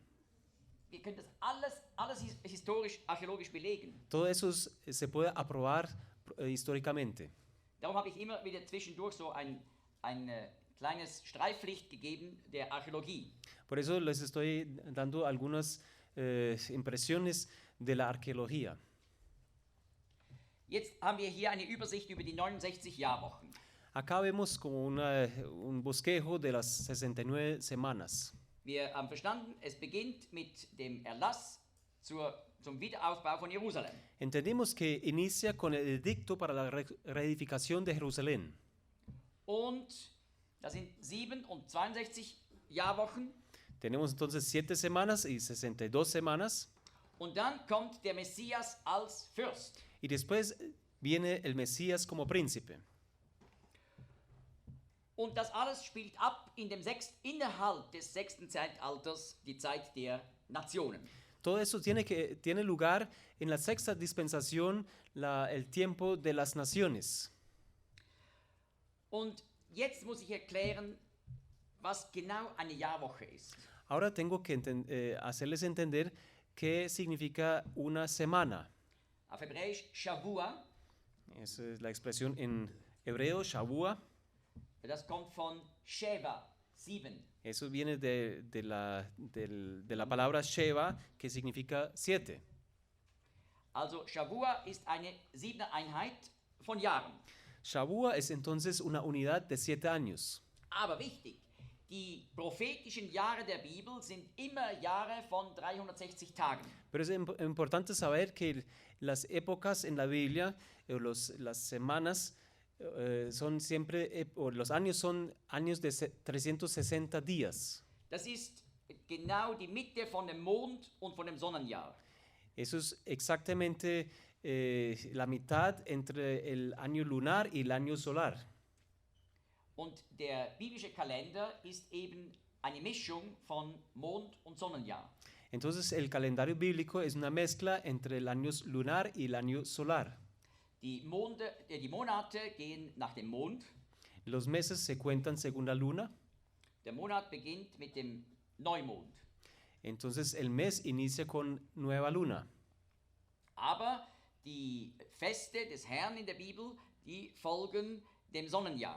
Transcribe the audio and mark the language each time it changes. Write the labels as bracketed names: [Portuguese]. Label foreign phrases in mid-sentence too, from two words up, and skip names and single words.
[German] Wir können das alles historisch, archäologisch belegen. [Spanish] Todo eso se puede aprobar históricamente. [German] Darum habe ich immer wieder zwischendurch so ein kleines Streiflicht gegeben der Archäologie. [Spanish] Por eso les estoy dando algunas impresiones de la arqueología. [German] Jetzt haben wir hier eine Übersicht über die 69 Jahrwochen. [Spanish] Acá vemos como un bosquejo de las 69 semanas. [German] Wir haben verstanden, es beginnt mit dem Erlass zum Wiederaufbau von Jerusalem. [Spanish] Entendimos que inicia con el edicto para la reedificación de Jerusalén. [German] Und das sind 7 und 62 Jahrwochen. [Spanish] Tenemos entonces 7 semanas y 62 semanas. [German] Und dann kommt der Messias als Fürst. [Spanish] Y después viene el Mesías como príncipe. [German] Und das alles spielt ab innerhalb des 6. Zeitalters, die Zeit der Nationen. [Spanish] Todo eso tiene lugar en la sexta dispensación, el tiempo de las naciones. [German] Und jetzt muss ich erklären, was genau eine Jahrwoche ist. [Spanish] Ahora tengo que hacerles entender qué significa una semana. [German] Auf Hebräisch Shavua. [Spanish] Esa es la expresión en hebreo, Shavua. [German] Das kommt von Sheva, 7. [Spanish] Eso viene de la palabra Sheva, que significa 7. [German] Also Shavua ist eine 7. Einheit von Jahren. [Spanish] Shavua es entonces una unidad de 7 años. [German] Aber wichtig, die prophetischen Jahre der Bibel sind immer Jahre von 360 Tagen. [Spanish] Pero es importante saber que las épocas en la Biblia, las semanas, son siempre, o los años son años de 360 días. [German] Das ist genau die Mitte von dem Mond und von dem Sonnenjahr. [Spanish] Eso es exactamente la mitad entre el año lunar y el año solar. [German] Und der biblische Kalender ist eben eine Mischung von Mond- und Sonnenjahr. [Spanish] Entonces el calendario bíblico es una mezcla entre el año lunar y el año solar. [German] Die Monate gehen nach dem Mond. [Spanish] Los meses se cuentan según la luna. [German] Der Monat beginnt mit dem Neumond. [Spanish] Entonces el mes inicia con nueva luna. [German] Aber die Feste des Herrn in der Bibel, die folgen dem Sonnenjahr.